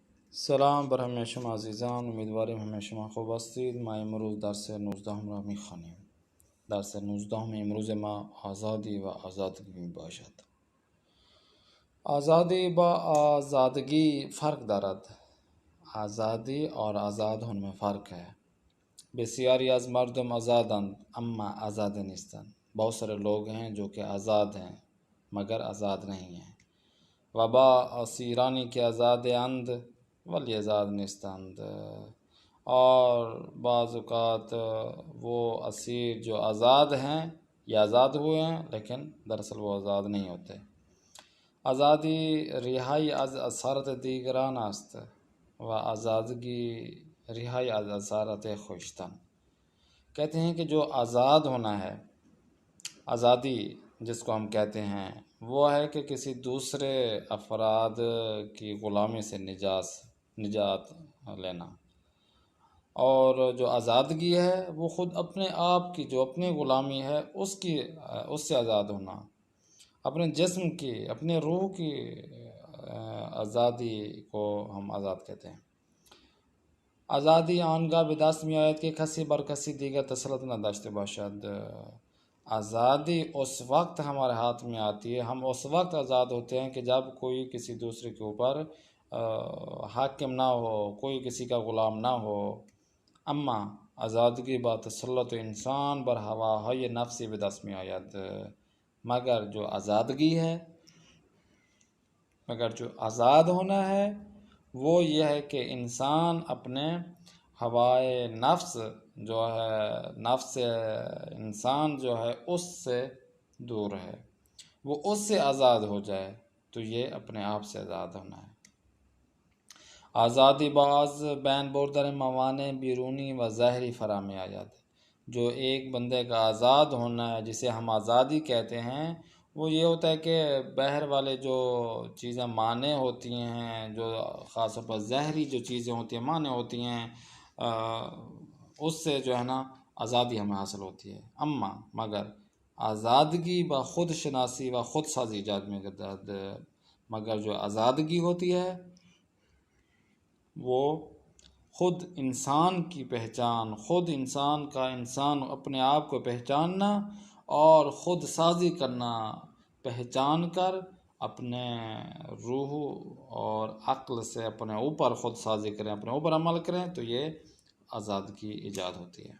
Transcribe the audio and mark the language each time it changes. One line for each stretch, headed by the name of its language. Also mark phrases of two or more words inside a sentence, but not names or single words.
Persian: سلام بر همه شما عزیزان، امیدواریم همه شما خوب هستید. ما امروز درس 19 را میخوانیم. درس 19 امروز ما آزادی و آزادگی می باشد. آزادی با آزادگی فرق دارد.
Urdu: آزادی اور آزاد میں فرق ہے.
Persian: بسیاری از مردم آزادند اما آزاد نیستند.
Urdu: بہت سارے لوگ ہیں جو کہ آزاد ہیں مگر آزاد نہیں ہیں.
Persian: و با اسیرانی که آزاد اند ولی آزاد نیستند.
Urdu: اور بعض اوقات وہ اسیر جو آزاد ہیں یا آزاد ہوئے ہیں لیکن دراصل وہ آزاد نہیں ہوتے.
Persian: آزادی رهایی از اسارت دیگران است و آزادگی رهایی از اسارت خویشتن.
Urdu: کہتے ہیں کہ جو آزاد ہونا ہے، آزادی جس کو ہم کہتے ہیں، وہ ہے کہ کسی دوسرے افراد کی غلامی سے نجات لینا. اور جو آزادگی ہے وہ خود اپنے آپ کی جو اپنی غلامی ہے اس سے آزاد ہونا. اپنے جسم کی، اپنے روح کی آزادی کو ہم آزاد کہتے ہیں.
Persian: آزادی آنگاه به دست می آید که کسی بر کسی دیگر تسلط نداشته باشد.
Urdu: آزادی اس وقت ہمارے ہاتھ میں آتی ہے، ہم اس وقت آزاد ہوتے ہیں کہ جب کوئی کسی دوسرے کے اوپر حاکم نہ ہو، کوئی کسی کا غلام نہ ہو.
Persian: اما آزادگی با تسلط انسان بر هواهای نفسی به دست می آید.
Urdu: مگر جو آزادگی ہے، مگر جو آزاد ہونا ہے وہ یہ ہے کہ انسان اپنے ہوائے نفس جو ہے، نفس انسان جو ہے اس سے دور ہے، وہ اس سے آزاد ہو جائے. تو یہ اپنے آپ سے آزاد ہونا ہے.
Persian: آزادی باز بین بردر موانع بیرونی و ظاہری فراہمی آیاد.
Urdu: جو ایک بندے کا آزاد ہونا ہے جسے ہم آزادی کہتے ہیں، وہ یہ ہوتا ہے کہ باہر والے جو چیزیں مانع ہوتی ہیں، جو خاص طور پر ظاہری جو چیزیں ہوتی ہیں مانع ہوتی ہیں، اس سے جو ہے نا آزادی ہمیں حاصل ہوتی ہے.
Persian: مگر آزادگی با خود شناسی و خود سازی ایجاد میں گردد.
Urdu: مگر جو آزادگی ہوتی ہے وہ خود انسان کی پہچان، خود انسان کا انسان اپنے آپ کو پہچاننا اور خود سازی کرنا، پہچان کر اپنے روح اور عقل سے اپنے اوپر خود سازی کریں، اپنے اوپر عمل کریں، تو یہ آزادگی ایجاد ہوتی ہے.